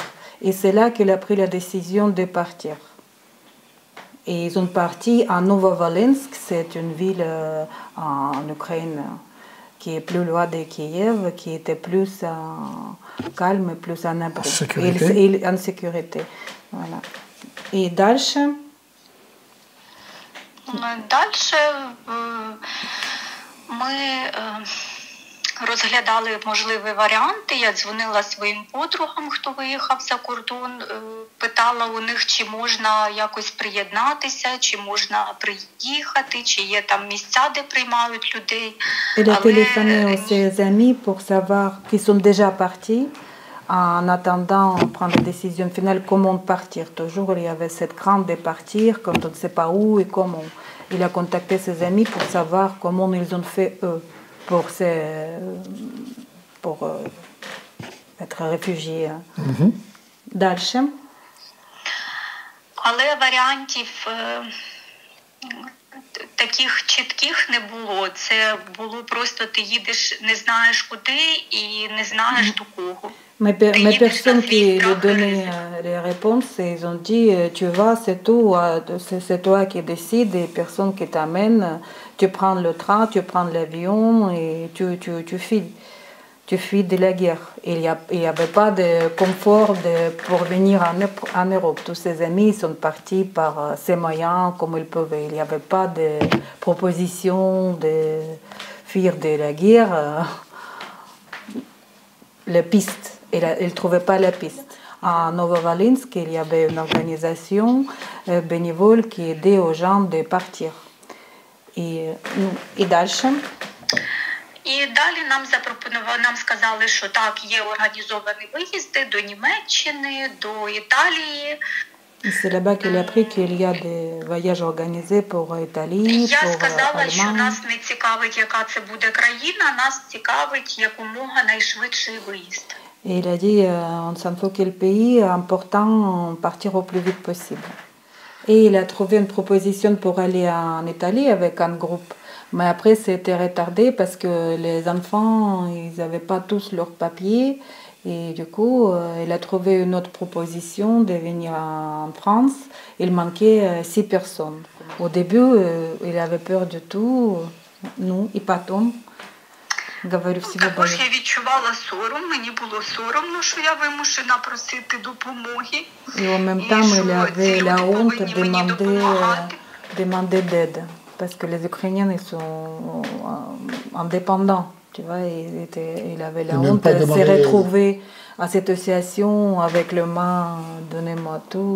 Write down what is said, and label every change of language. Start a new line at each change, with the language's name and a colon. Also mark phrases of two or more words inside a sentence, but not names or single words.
French: Et c'est là qu'il a pris la décision de partir. Et ils sont partis à Novovolensk, c'est une ville en Ukraine qui est plus loin de Kiev, qui était plus calme, plus en abri. En sécurité. Voilà. Et дальше?
Ukrainian: Дальше ми розглядали можливі варіанти. Я дзвонила своїм подругам, хто виїхав за кордон, питала у них, чи можна якось приєднатися, чи можна приїхати, чи є там місця, де приймають людей.
French: Elle a téléphoné à ses amis pour savoir qu'ils sont déjà partis. En attendant de prendre la décision finale, comment partir. Toujours, il y avait cette crainte de partir quand on ne sait pas où et comment. Il a contacté ses amis pour savoir comment ils ont fait eux pour être réfugiés.
Russian: Дальше.
Ukrainian: Але варіантів таких чітких не було. Це було просто ти їдеш, не знаєш куди і не знаєш до кого.
French: Mais personne qui lui donnait les réponses, ils ont dit tu vas, c'est tout, c'est toi qui décides et personne qui t'amène. Tu prends le train, tu prends l'avion et tu fuis. Tu fuis de la guerre. Il n'y avait pas de confort pour venir en Europe. Tous ses amis sont partis par ces moyens comme ils pouvaient. Il n'y avait pas de proposition de fuir de la guerre. Les pistes. Il ne trouvait pas la piste. À Novovolensk, il y avait une organisation bénévole qui aidait aux gens de partir. Et дальше.
Ukrainian: І далі нам сказали, що так, є організовані виїзди до Німеччини, до Італії.
French: C'est là-bas qu'il a appris qu'il y a des voyages organisés pour Italie,
Ukrainian: Я
French: pour
Ukrainian: сказала, що
French: Allemagne.
Ukrainian: нас не цікавить, яка це буде країна, нас цікавить якомога найшвидший виїзд.
French: Et il a dit, on s'en fout quel pays, important, partir au plus vite possible. Et il a trouvé une proposition pour aller en Italie avec un groupe. Mais après, c'était retardé parce que les enfants, ils n'avaient pas tous leurs papiers. Et du coup, il a trouvé une autre proposition de venir en France. Il manquait 6 personnes. Au début, il avait peur de tout. Nous, et
Russian: потом, говорю, всего
Ukrainian: Також боюсь. я відчувала сором, мені було соромно, що я вимушена просити допомоги.
French: Et en même temps, il avait la honte de demander d'aide. Parce que les Ukrainiens, ils sont indépendants. Tu vois, il avait la honte de se retrouver à cette situation avec le main, donnez-moi tout.